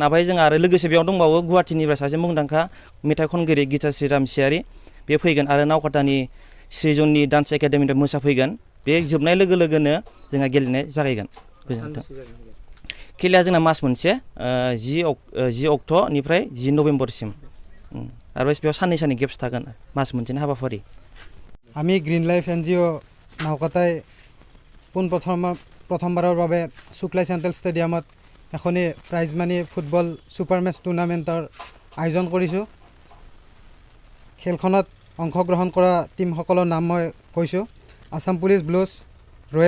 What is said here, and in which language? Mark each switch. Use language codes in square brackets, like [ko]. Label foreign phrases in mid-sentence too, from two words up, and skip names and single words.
[brx] ओमफ्राय जोंहा आरो लोगोसे बेयाव दंबावो गुवाहाटीनिफ्राय सासे मुंदांखा मेथाइ खनगिरि गीताश्री रामसियारि बे फैगोन आरो नावकाटानि श्रीजनी डान्स एकाडेमीनिफ्राय मोसाफैगोन। बे जोबनाय लोगो लोगोनो जोंहा गेलेनाय जागायगोन। गोजोन्थों। खेलाया जोंना मास मोनसे 10 अक्ट'निफ्राय 10 नबेम्बरसिम आरो बेयाव साननै गेप्स थागोन मास मोनसेनि हाबाफारि। [as] আমি গ্ৰীণ লাইফ এনজিঅ নাওকাটাই প্ৰথমবাৰৰ বাবে শুক্লাই চেণ্ট্ৰেল ষ্টেডিয়ামত এখনি প্ৰাইজ মানি ফুটবল ছুপাৰ মেচ টুৰ্ণামেণ্টৰ আয়োজন কৰিছোঁ। খেলখনত অংশগ্ৰহণ কৰা টীমসকলৰ নাম মই কৈছোঁ: আসাম পুলিচ ব্লুজ, ৰয়েল